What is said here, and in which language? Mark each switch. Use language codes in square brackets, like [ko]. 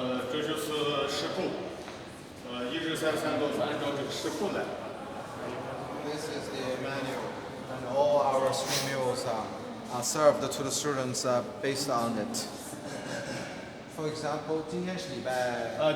[zh] 这就是食谱，一日三餐都是按照这个食谱来。 [en] This is the manual, and all our 3 meals are served to the students based on it. For example, [zh] 今天是礼拜。